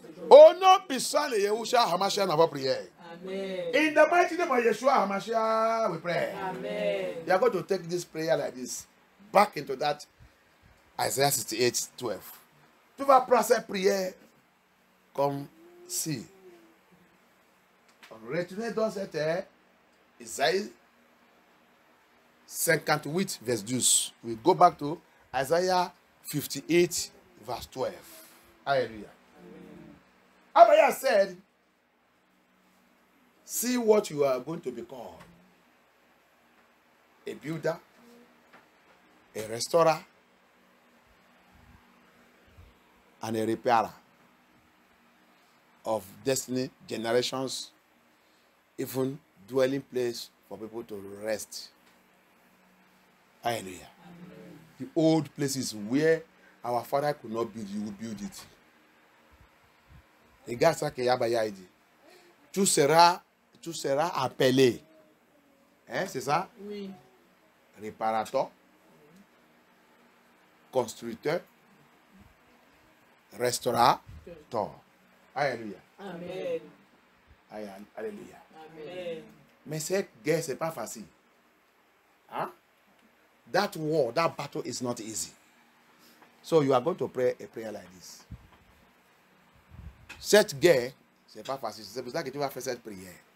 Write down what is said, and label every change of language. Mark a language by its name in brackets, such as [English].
[French] Oh no, puissant de Yeshua HaMashiach n'a pas prié. [English] In the mighty name of Yeshua HaMashiach, we pray. Amen. You are going to take this prayer like this, back into that Isaiah 68:12. [French] Tu vas prendre cette prière comme si. Retenez dans cette terre, Isaïe 58, verse 12. [English] We go back to Isaiah 58, verse 12. Hallelujah. Abaya said, see what you are going to become. A builder, a restorer, and a repairer of destiny, generations, even dwelling place for people to rest. Hallelujah. Amen. The old places where our father could not build, you will build it. [French] Regarde ça que Yabaya dit. Tu seras appelé. Hein, c'est ça? Oui. Réparateur, constructeur, restaurateur. Alléluia. Amen. Alléluia. Amen. Mais cette guerre, c'est pas facile. Hein? [English] That war, that battle is not easy. So you are going to pray a prayer like this. [French] Cette guerre, c'est pas facile. C'est pour ça que tu vas faire cette prière.